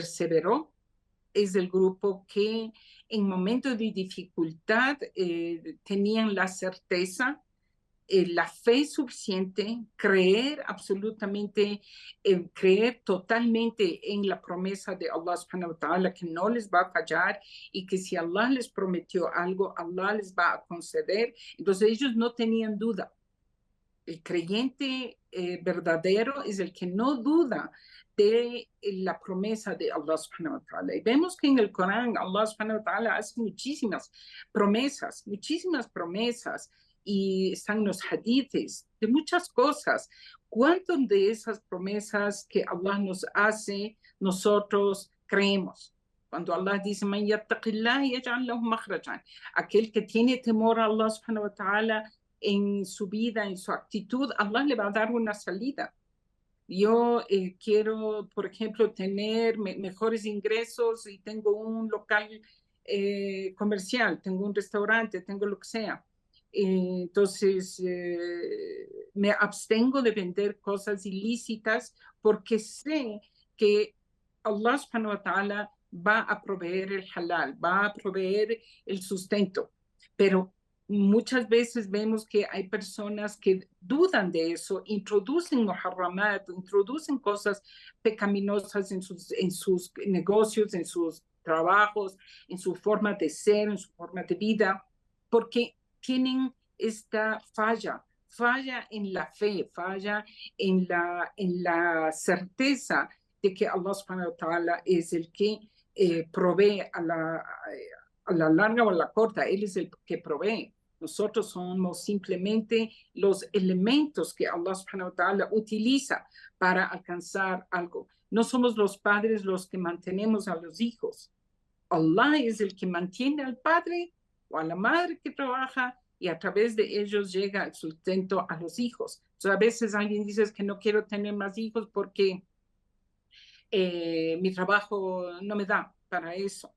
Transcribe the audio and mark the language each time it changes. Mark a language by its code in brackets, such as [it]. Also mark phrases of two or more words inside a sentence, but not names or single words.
[es] que perseveró, es el grupo que en momentos de dificultad tenían la certeza, la fe suficiente, creer absolutamente, creer totalmente en la promesa de Allah [ar] سبحانه وتعالى, [es] que no les va a fallar y que si Allah les prometió algo, Allah les va a conceder. Entonces ellos no tenían duda. El creyente verdadero es el que no duda de la promesa de Allah [ar] سبحانه وتعالى. [es] Y vemos que en el Corán Allah [ar] سبحانه وتعالى [es] hace muchísimas promesas, y están los hadiths de muchas cosas. ¿Cuántas de esas promesas que Allah nos hace nosotros creemos? Cuando Allah dice, [ar] "من يتق الله يجعل له مخرجا", [es] aquel que tiene temor a Allah [ar] سبحانه وتعالى [es] en su vida, en su actitud, Allah le va a dar una salida. Yo quiero, por ejemplo, tener mejores ingresos y tengo un local comercial, tengo un restaurante, tengo lo que sea. Entonces, me abstengo de vender cosas ilícitas porque sé que Allah [ar] سبحانه وتعالى [es] va a proveer el halal, va a proveer el sustento. Pero muchas veces vemos que hay personas que dudan de eso, introducen muharramat, introducen cosas pecaminosas en sus negocios, en sus trabajos, en su forma de ser, en su forma de vida, porque tienen esta falla en la fe, falla en la certeza de que Allah [ar] سبحانه وتعالى [es] es el que provee a la larga o a la corta, Él es el que provee. Nosotros somos simplemente los elementos que Allah [ar] سبحانه وتعالى [es] utiliza para alcanzar algo. No somos los padres los que mantenemos a los hijos. Allah es el que mantiene al padre o a la madre que trabaja, y a través de ellos llega el sustento a los hijos. Entonces, a veces alguien dice que no quiero tener más hijos porque mi trabajo no me da para eso.